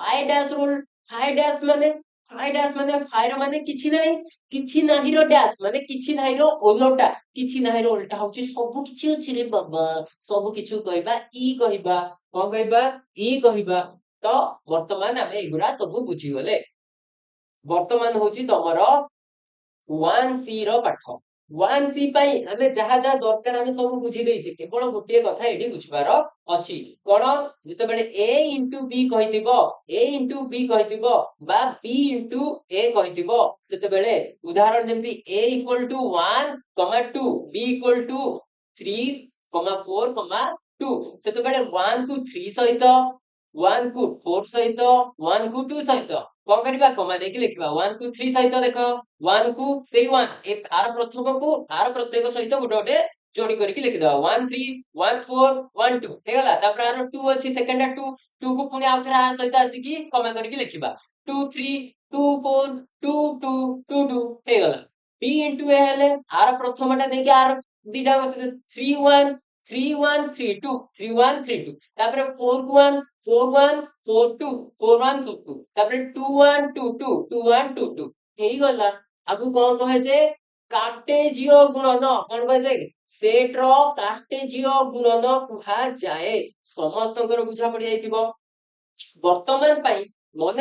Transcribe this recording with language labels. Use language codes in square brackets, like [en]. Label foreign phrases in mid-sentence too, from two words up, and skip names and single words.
[en] phi dash [or] ମାନେ ଫାଇ ର ମାନେ କିଛି ନାହିଁ ର ଡ୍ୟାଶ ମାନେ କିଛି ନାହିଁ ର ଓଲଟା କିଛି ନାହିଁ ର ଓଲଟା ହଉଛି ସବୁ କିଛି ଅଛି ରେ ବାବା ସବୁ କିଛି କହିବା ଇ କହିବା କଣ କହିବା ଇ କହିବା ତ ବର୍ତ୍ତମାନ ଆମେ ଏଗୁଡା ସବୁ ବୁଝିଗଲେ ବର୍ତ୍ତମାନ ହଉଛି ତମର 1C ର ପାଠ 1C ପାଇଁ ଆମେ ଯାହା ଯାହା ଦରକାର ଆମେ ସବୁ ବୁଝି ଦେଇଛେ କେବଳ ଗୋଟିଏ କଥା ଏଠି ବୁଝିବାର ଅଛି କଣ ଯେତେବେଳେ [en] a into b [or] କହିଥିବ [en] a into b [or] କହିଥିବ ବା [en] b into a [or] କହିଥିବ ସେତେବେଳେ ଉଦାହରଣ ଯେମିତି [en] a equal to 1, 2 b equal to 3, 4, 2 [or] ସେତେବେଳେ 1 କୁ 3 ସହିତ 1 କୁ 4 ସହିତ 1 କୁ 2 ସହିତ କଣ କରିବା କମା ଦେଇକି ଲେଖିବା 1 କୁ 3 ସହିତ ଦେଖ 1 କୁ ସେଇ 1 ଆର ପ୍ରଥମକୁ ଆର ପ୍ରତ୍ୟେକ ସହିତ ଗୋଟେ ଗୋଟେ ଯୋଡି କରିକି ଲେଖିଦବା 1 3 1 4 1 2 ହେଇଗଲା ତାପରେ ଆର 2 ଅଛି ସେକେଣ୍ଡ 2 2 କୁ ପୁଣି ଆଉ ଥରେ ଆ ସହିତ ଆସିକି କମା କରିକି ଲେଖିବା 2 3 2 4 2 2 2 2 ହେଇଗଲା [en] b into a [or] ହେଲେ ଆର ପ୍ରଥମଟା ଦେଇକି ଆର ଦିଟା 3 1 3 1 3 2 3 1 3 2 ତାପରେ 4 କୁ 1 4 1 4 2 4 1 4 2 ତାପରେ 2 1 2 2 2 1 2 2 ହେଇଗଲା ଆଗକୁ କଣ କୁହାଯାଏ କାର୍ଟେଜୀୟ ଗୁଣନ କଣ କୁହାଯାଏ ସେଟ ର କାର୍ଟେଜୀୟ ଗୁଣନ କୁହାଯାଏ ସମସ୍ତଙ୍କର ବୁଝା ପଡି ଯାଇଥିବ ବର୍ତ୍ତମାନ ପାଇଁ ମନେ